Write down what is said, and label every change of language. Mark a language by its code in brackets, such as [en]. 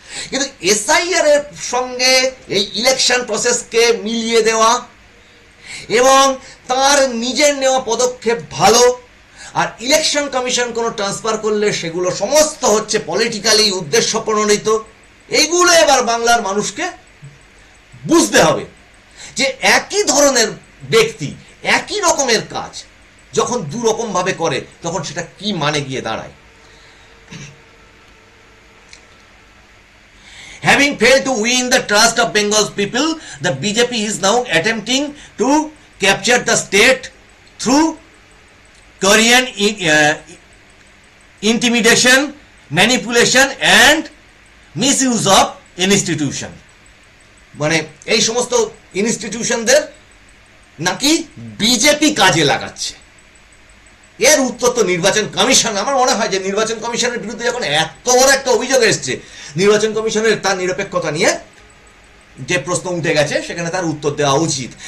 [bn] কিন্তু এসআইআর এর সঙ্গে এই ইলেকশন প্রসেসকে মিলিয়ে দেওয়া এবং তার নিজের নেওয়া পদক্ষেপ ভালো, আর ইলেকশন কমিশন কোনো ট্রান্সফার করলে সেগুলো সমস্ত হচ্ছে পলিটিক্যালি উদ্দেশ্য প্রণোদিত, এইগুলো এবার বাংলার মানুষকে বুঝতে হবে যে একই ধরনের ব্যক্তি একই রকমের কাজ যখন দুরকম ভাবে করে তখন সেটা কি মানে গিয়ে দাঁড়ায়। [en] Having failed to win the trust of Bengal's people, the BJP is now attempting to capture the state through Korean intimidation, manipulation and misuse of institution. [bn] মানে এই সমস্ত ইনস্টিটিউশনদের নাকি বিজেপি কাজে লাগাচ্ছে। এর উত্তর তো নির্বাচন কমিশন। আমার মনে হয় যে নির্বাচন কমিশনের বিরুদ্ধে যখন এত বড় একটা অভিযোগ এসছে, নির্বাচন কমিশনের তার নিরপেক্ষতা নিয়ে যে প্রশ্ন উঠে গেছে সেখানে তার উত্তর দেওয়া উচিত।